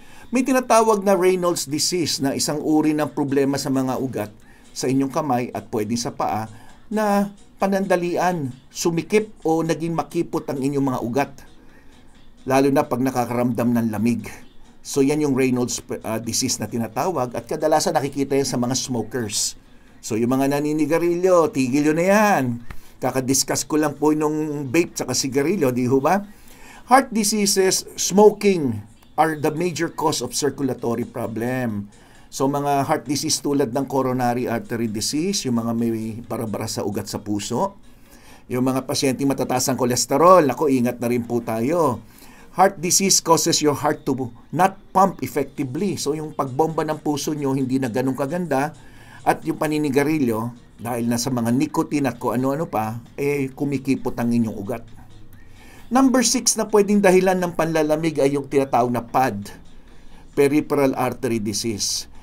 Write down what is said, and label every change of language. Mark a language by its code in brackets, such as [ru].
[tl] May tinatawag na Raynaud's disease na isang uri ng problema sa mga ugat sa inyong kamay at pwede sa paa na panandalian, sumikip o naging makipot ang inyong mga ugat. Lalo na pag nakakaramdam ng lamig. So yan yung Raynaud's disease na tinatawag at kadalasan nakikita yan sa mga smokers. So yung mga naninigarilyo, tigil yun na yan. Kakadiscuss ko lang po nung vape tsaka sigarilyo, di ho ba? [en] Heart diseases, smoking are the major cause of circulatory problem. [tl] So mga heart disease tulad ng coronary artery disease, yung mga may bara-bara sa ugat sa puso, yung mga pasyenteng matataas ang kolesterol, ako ingat na rin po tayo. [en] Heart disease causes your heart to not pump effectively. [tl] So yung pagbomba ng puso nyo hindi na ganun kaganda at yung paninigarilyo dahil na sa mga nicotine at kung ano-ano pa, kumikipot ang inyong ugat. Number 6 na pwedeng dahilan ng panlalamig ay yung tinatawag na PAD, peripheral artery disease.